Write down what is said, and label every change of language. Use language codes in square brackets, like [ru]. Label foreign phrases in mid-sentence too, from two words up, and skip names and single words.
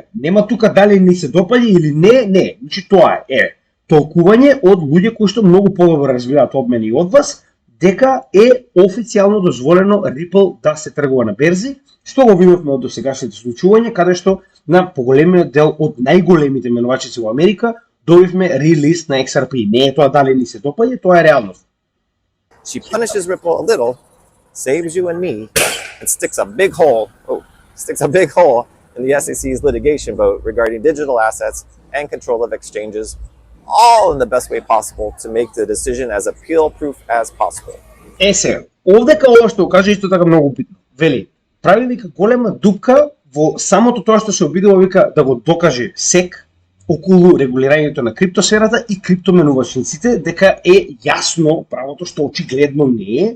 [mk] Нема тука дали ни се допаѓа или не. Значи, тоа е толкување од луѓе кои што многу подобро разбираат од мене и од вас, дека е официјално дозволено Ripple да се тргува на берзи, што го видовме од досегашните случувања, каде што на поголемиот дел од најголемите менувачици во Америка добивме релиз на XRP. Не е тоа дали ни се допаѓа, тоа е реалност. [en] She punishes Ripple a little, saves you and me, and sticks a big hole in the SEC's litigation vote regarding digital assets and control of exchanges, all in the best way possible to make the decision as appeal-proof as possible. [mk] Сега, овдека ова што кажа исто така многу битно. Вели, прави вика голема дупка во самото тоа што се обидува вика да го докаже СЕК околу регулирањето на криптосферата и криптоменувачниците, дека е јасно правото што очигледно не е.